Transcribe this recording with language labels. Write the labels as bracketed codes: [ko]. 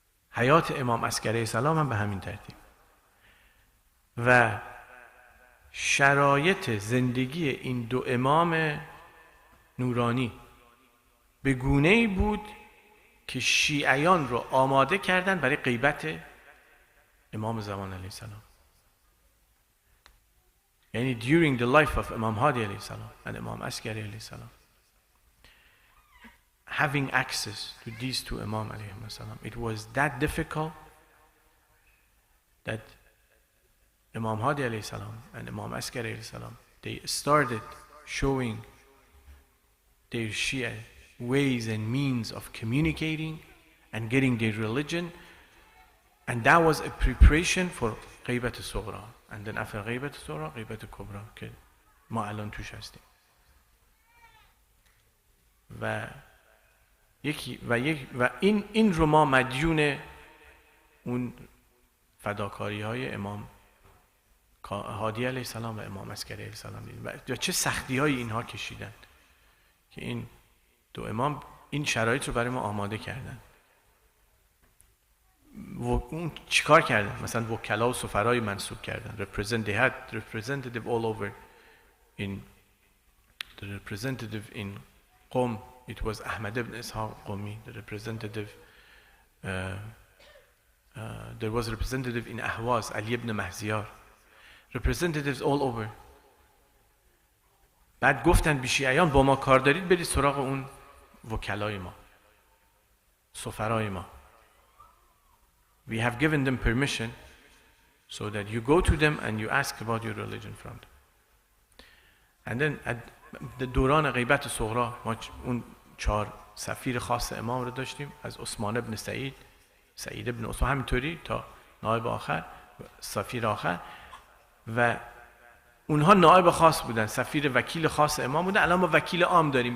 [fa] حیات امام عسکری علیه السلام هم به همین ترتیب. و شرایط زندگی این 2 امام نورانی به گونه‌ای بود که شیعیان رو آماده کردن برای غیبت امام زمان علیه السلام. [en] یعنی during the life of Imam Hadi alayhi salam and Imam Askari alayhi salam, having access to these two Imam alayhi salam, it was that difficult that Imam Hadi alayhi salam and Imam Askari alayhi salam, they started showing their Shia ways and means of communicating and getting their religion, and that was a preparation for غیبت صغرا. And then after [fa] غیبت صغرا غیبت کبرا که ما الان توش هستیم. و این رو ما مدیون اون فداکاری های امام هادی علیه السلام و امام عسکری علیه السلام دیدیم و چه سختی های اینها کشیدن که این دو امام این شرایط رو برای ما آماده کردن. اون چیکار کردن؟ مثلا وکلا و سفرای منصوب کردن. [en] They had representative all over. In the representative in Qom, it was Ahmad ibn Ishaq Qumi. The representative there was a representative in Ahwaz, Ali ibn Mahziyar. Representatives all over. [fa] بعد گفتن به شیعیان با ما کار دارید برید سراغ اون وکلای ما، سفرای ما. [en] We have given them permission so that you go to them and you ask about your religion from them. And then at the [fa] دوران غیبت صغرا ما اون 4 سفیر خاص امام رو داشتیم، از عثمان ابن سعید، سعید ابن عثمان، همینطوری تا نایب آخر، سفیر آخر، و اونها نایب خاص بودن، سفیر وکیل خاص امام بودن. الان ما وکیل عام داریم.